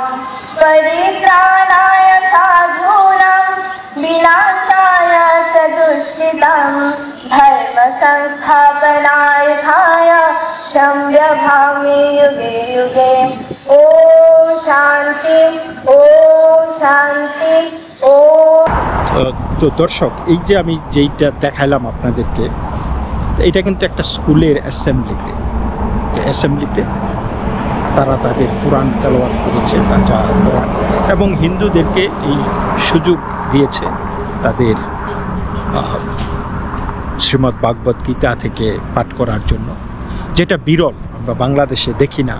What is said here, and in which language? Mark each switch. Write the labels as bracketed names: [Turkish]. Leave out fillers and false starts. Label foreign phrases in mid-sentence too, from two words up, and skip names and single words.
[Sanskrit] परित्राणाय साधूनां विनाशाय च दुष्कृतं धर्म संस्थापनार्थाय संरभामि युगे युगे। ओम शांति ओम शांति ओम। [Bangla] তো দর্শক, এই যে আমি যেইটা দেখাইলাম আপনাদেরকে, এটা কিন্তু একটা স্কুলের অ্যাসেম্বলিতে তারা তাদের কোরআন তেলাওয়াত করেছে কোরআন, এবং হিন্দুদেরকে এই সুযোগ দিয়েছে তাদের শ্রীমদ্ ভাগবত গীতা থেকে পাঠ করার জন্য, যেটা বিরল, আমরা বাংলাদেশে দেখি না।